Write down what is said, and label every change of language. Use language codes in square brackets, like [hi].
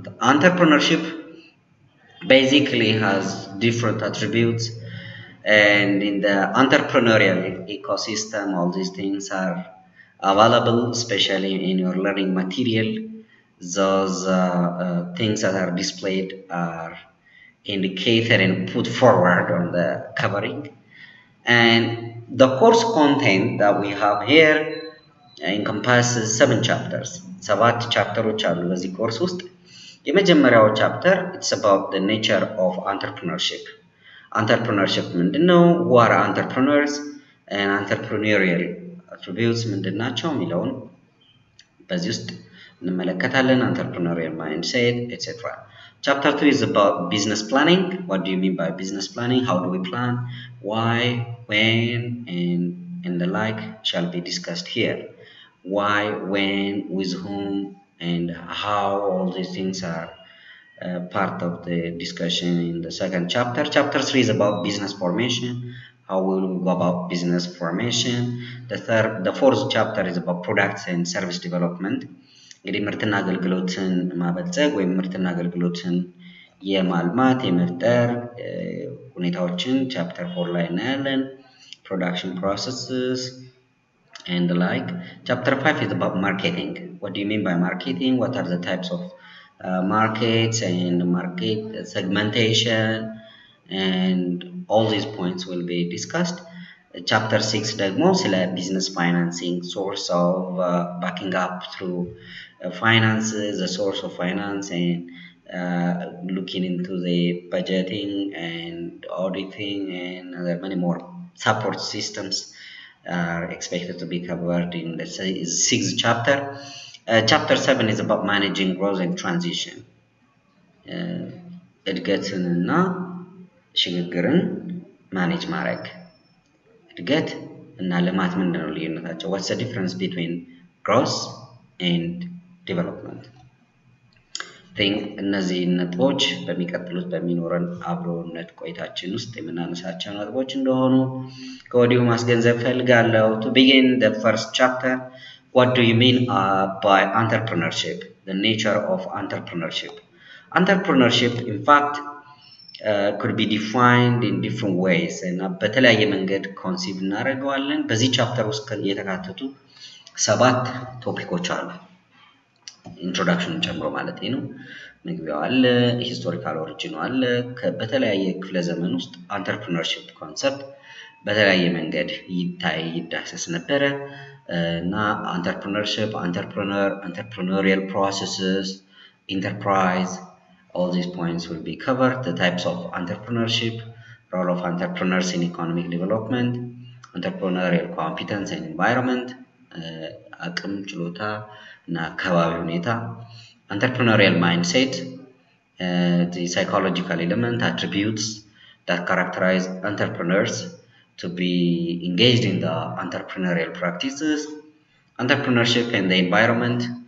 [en] Entrepreneurship basically has different attributes, and in the entrepreneurial ecosystem all these things are available, especially in your learning material. Those things that are displayed are indicated and put forward on the covering, and the course content that we have here encompasses 7 chapters. [am] 7 ቻፕተሮች አሉ በዚህ ኮርስ ውስጥ። የመጀመሪያው ቻፕተር [en] it's about the nature of entrepreneurship. Entrepreneurship ምንድነው? Who are entrepreneurs and entrepreneurial attributes [am] ምንድናቸው የሚለውን በዚህ ውስጥ እንመለከታለን። [en] Entrepreneurial mindset etc. Chapter 2 is about business planning. What do you mean by business planning? How do we plan? Why, when, and the like shall be discussed here. Why, when, with whom, and how, all these things are part of the discussion in the second chapter. Chapter 3 is about business formation. How will we go about business formation? The fourth chapter is about products and service development. [am] እንግዲህ ምርትና አገልግሎትን ማበልጸግ ወይም ምርትና አገልግሎትን የማልማት የመፍጠር ሁኔታዎችን ቻፕተር 4 ላይ እናያለን። [en] Production processes and the like. Chapter 5 is about marketing. What do you mean by marketing? What are the types of markets and market segmentation, and all these points will be discussed. Chapter 6 [am] ደግሞ ስለ [en] business financing, source of backing up through finances, the source of finance, and looking into the budgeting and auditing and many more support systems are expected to be covered in the 6th chapter. Chapter 7 is about managing growth and transition. [am] እድገትንና ሽግግርን ማኔጅ ማድረግ። እድገት እና ልማት ምንድነው ልዩነታቸው? [en] What's the difference between growth and development? [am] እነዚህ ነጥቦች በሚቀጥሉት በሚኖረን አብሮነት ቆይታችን ውስጥ የምናነሳቸው ነጥቦች እንደሆኑ ከወዲሁ ማስገንዘብ ፈልጋለሁ። [en] To begin the first chapter, what do you mean by entrepreneurship? The nature of entrepreneurship. Entrepreneurship, in fact, could be defined in different ways, [am] እና በተለያየ መንገድ ኮንሲቭ እናደርገዋለን። በዚህ ቻፕተር ውስጥ የተካተቱ 7 ቶፒኮች አሉ። ኢንትሮዳክሽን ጨምሮ ማለት ነው። መግቢያው አለ፣ ሂስቶሪካል ኦሪጂኑ አለ። በተለያየ ክፍለ ዘመን ውስጥ አንተርፕረነርሺፕ ኮንሰፕት በተለያየ መንገድ ይዳሰስ ነበረ እና አንተርፕረነርሺፕ፣ [en] entrepreneurial processes, enterprise, all these points will be covered. The types of entrepreneurship, role of entrepreneurs in economic development, entrepreneurial competence and environment, [am] አቅም ችሎታ እና አካባቢ ሁኔታ፣ [en] entrepreneurial mindset, the psychological element, attributes that characterize entrepreneurs to be engaged in the entrepreneurial practices, entrepreneurship and the environment,